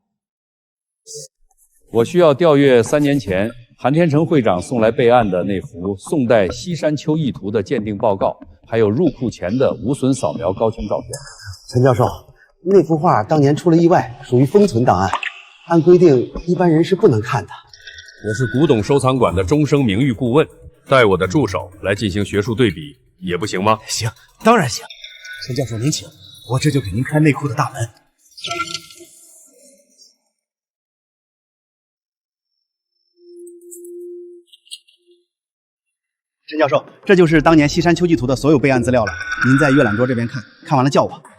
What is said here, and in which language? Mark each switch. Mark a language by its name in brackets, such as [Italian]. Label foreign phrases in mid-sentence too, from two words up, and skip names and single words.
[Chinese] 我需要調閱3年前韩天成會長送來備案的那幅宋代西山丘意圖的鑑定報告，還有入庫前的無損掃描高清照片。陳教授，那幅畫當年出了意外，屬於封存檔案，按規定一般人是不能看的。我是古董收藏馆的终生名誉顧問，带我的助手来进行学術對比，也不行嗎？行，當然行。陳教授您請，我這就給您開內庫的大門。陳教授，這就是當年西山丘記圖的所有備案資料了，您在閱覽桌這邊看，看完了叫我。